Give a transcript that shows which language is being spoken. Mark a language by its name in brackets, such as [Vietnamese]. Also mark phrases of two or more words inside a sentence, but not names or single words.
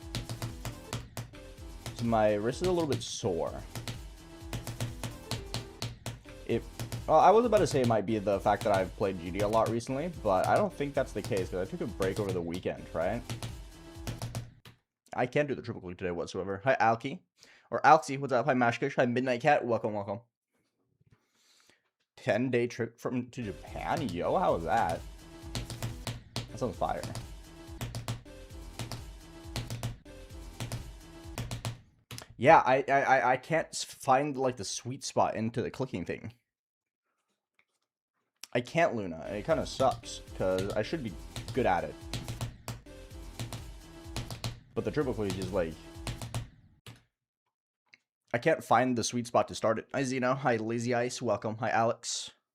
[English] So my wrist is a little bit sore. Well, I was about to say it might be the fact that I've played GD a lot recently, but I don't think that's the case, because I took a break over the weekend, right? I can't do the triple click today whatsoever. Hi, Alki. Or Alxi, what's up? Hi, Mashkish. Hi, Midnight Cat. Welcome, welcome. 10-day trip to Japan? Yo, how was that? That sounds fire. Yeah, I can't find, like, the sweet spot into the clicking thing. I can't, Luna. It kind of sucks, because I should be good at it. But the triple click is, like... I can't find the sweet spot to start it. Hi, Zeno. Hi, Lazy Ice. Welcome. Hi, Alex.